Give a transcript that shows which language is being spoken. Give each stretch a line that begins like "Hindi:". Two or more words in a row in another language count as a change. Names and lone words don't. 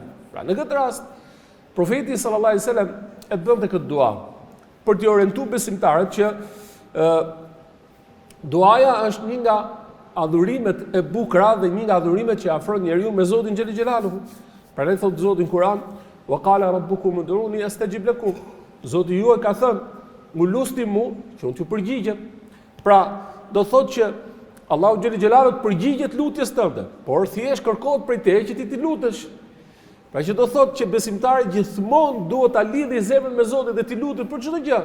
Albanian: Pra në këtë rast profeti
Arabic: صلى الله عليه وسلم
Albanian: e bënte këtë dua për t'i orientuar besimtarët që duaja është një nga adhurimet e bukura dhe një nga adhurimet që afron njeriu me Zotin
Arabic: جل جلاله.
Albanian: Prandaj thot Zoti në Kur'an:
Arabic: "وقال ربكم ادعوني أستجب لكم."
Albanian: Zoti juaj ka thënë: "Mu lusni mua, që unë t'ju përgjigjem." Pra, do thotë që Allahu
Arabic: جل جلاله
Albanian: të përgjigjet lutjes tënde, por thjesht kërkohet prej teje që ti të lutesh. Pra që do thotë që besimtari gjithmonë duhet ta lidhë zemrën me Zotin dhe ti lutet për çdo gjë.